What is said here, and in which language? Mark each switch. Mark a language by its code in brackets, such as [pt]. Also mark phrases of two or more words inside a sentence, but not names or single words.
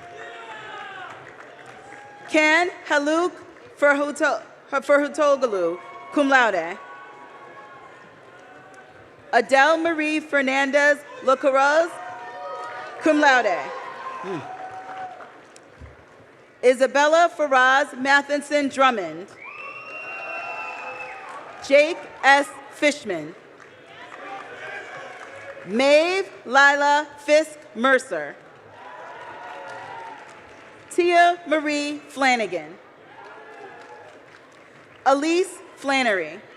[en] Ken Haluk Ferhutogalu, [la] cum laude. [en] Adele Marie Fernandez Locaroz, [la] cum laude. [en] Isabella Faraz Matheson Drummond. Jake S. Fishman. Maeve Lila Fisk Mercer. Tia Marie Flanagan. Elise Flannery.